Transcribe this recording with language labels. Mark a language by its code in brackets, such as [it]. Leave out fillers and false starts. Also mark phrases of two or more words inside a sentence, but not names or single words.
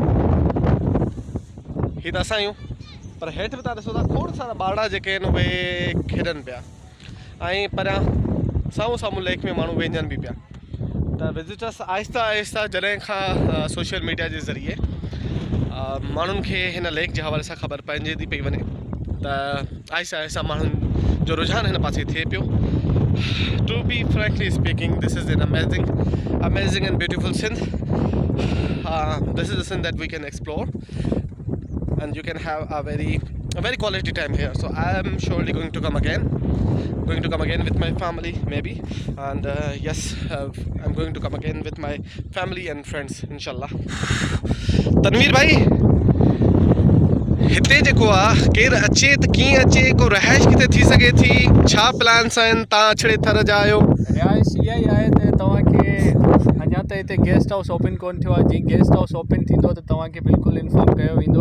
[sd] हीअ त असां आहियूं, पर हेठि बि तव्हां ॾिसो था खोड़ सारा ॿारड़ा जेके आहिनि उहे खेॾनि पिया ऐं परियां साम्हूं साम्हूं लेक में माण्हू वेंझनि बि पिया। त विज़िटर्स आहिस्ता आहिस्ता जॾहिं खां [en] social media [sd] जे ज़रिए माण्हुनि खे हिन लेक जे हवाले सां ख़बर पइजे थी पई वञे, त आहिस्ता आहिस्ता माण्हुनि जो रुझान हिन पासे थिए पियो। [en] To be frankly speaking, this is an amazing and beautiful Sindh. This is a Sindh that we can explore, and you can have a very quality time here. So I am surely going to come again with my family maybe, and yes, I'm going to come again with my family and friends, inshallah. Tanveer bhai, [sd] हिते जेको आहे केरु अचे त कीअं अचे, को रहाइश किथे थी सघे थी, छा प्लान्स आहिनि? तव्हां अछड़े थर जा आहियो। रिहाइश इहा ई आहे त तव्हांखे अञा त हिते [en] guest house open [sd] कोन्ह थियो आहे। जीअं [en] guest house open [sd] थींदो त तव्हांखे बिल्कुलु इन्फॉर्म कयो वेंदो।